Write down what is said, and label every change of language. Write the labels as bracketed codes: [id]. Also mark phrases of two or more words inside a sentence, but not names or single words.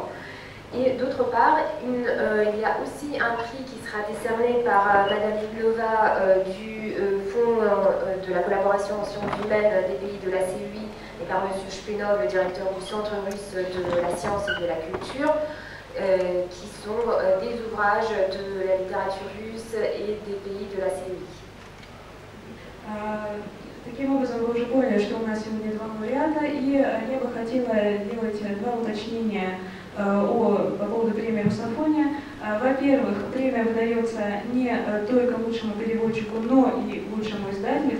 [fr] Et d'autre part, il y a aussi un prix qui sera décerné par Madame Iglova du Fonds de la collaboration en sciences humaines des pays de la CUI et par M. Shpenov, le directeur du Centre russe de la science et de la culture, qui sont des ouvrages de la littérature russe et des pays de la CUI. [ru] Таким образом, вы уже поняли, что у нас сегодня два лауреата, и я бы хотела сделать два уточнения по поводу премии Русофония. Во-первых, премия выдается не только лучшему переводчику, но и лучшему издателю.